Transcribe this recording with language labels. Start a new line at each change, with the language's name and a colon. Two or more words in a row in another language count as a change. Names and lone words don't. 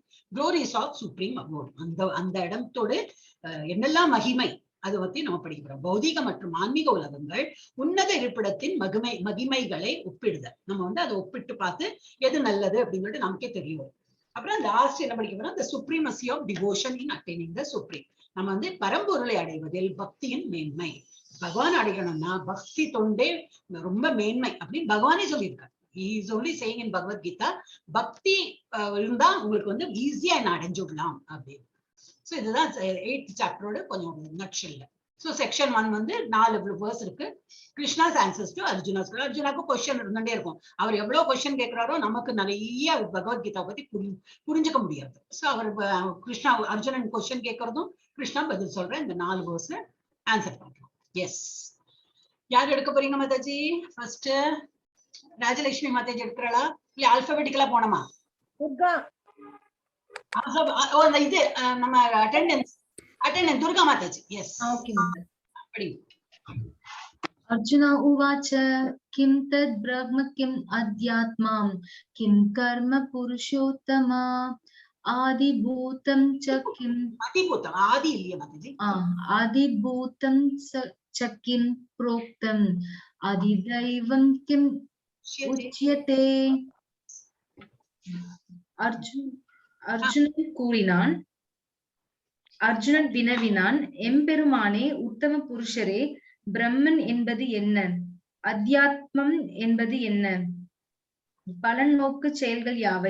English: glories of supreme abode,
Tamil: அந்த இடத்தோட என்னெல்லாம் மகிமை அதை பத்தி நம்ம படிக்கிறோம். பௌதிக மற்றும் ஆன்மீக உலகங்கள் உன்னத இருப்பிடத்தின் மகிமைகளை ஒப்பிடுதல். நம்ம அதை ஒப்பிட்டு பார்த்து எது நல்லது அப்படின்னு சொல்லிட்டு நமக்கே தெரியும். அப்புறம் லாஸ்ட் என்ன படிக்க போறோம்,
English: the supremacy of devotion in attaining the supreme.
Tamil: நம்ம பரம்பொருளை அடைவதில் பக்தியின் மேன்மை. பகவான் அடையணும்னா பக்தி தொண்டே ரொம்ப மேன்மை அப்படின்னு பகவானே சொல்லியிருக்காரு.
English: He is only saying in bhagavadgita,
Tamil: பக்தி இருந்தா உங்களுக்கு ஈஸியா என்ன அடைஞ்சு விடலாம் அப்படின்னு. சோ இதுதான் 8th சாப்டரோட கொஞ்சம் நட்ஷல்ல.
English: So section 1 4 verse இருக்கு. Krishna's answers to Arjuna's.
Tamil: அர்ஜுனாக்கு கொஸ்டின் இருந்துட்டே இருக்கும். அவர் எவ்வளவு கொஸ்டின் கேட்கிறாரோ நமக்கு நிறைய பகவத்கீதா பத்தி புரிஞ்சுக்க முடியாது. சோ அவர் கிருஷ்ணா அர்ஜுனன் கொஸ்டின் கேட்கறதும் கிருஷ்ணா பதில் சொல்ற இந்த 4 வேர்ஸ்ல ஆன்சர் பண்றோம். எஸ், யார் எடுக்க போறீங்க மாதாஜி? ஃபர்ஸ்ட் ராஜலட்சுமி மாதாஜி எடுக்கிறாளா இல்ல ஆல்பபெட்டிக்கலா போனோமா? இது நம்ம அட்டெண்டன்ஸ் துர்கா மாதாஜி. எஸ், அப்படி.
Sanskrit: अर्जुन उवाच किं तद् ब्रह्म किम् अध्यात्मं किं कर्म पुरुषोत्तम आदिभूतं च किं
Tamil: आदि இல்லையா மாதாஜி?
Sanskrit: आदिभूतं च किं प्रोक्तम् आदिदैवं किं उच्यते.
Tamil: அர்ஜுனன் கூறினான். அர்ஜுனன் வினவினான், எம்பெருமானே, உத்தம புருஷரே, பிரம்மன் என்பது என்ன? அத்தியாத்மம் என்பது என்ன? பலன் நோக்கு செயல்கள் யாவை?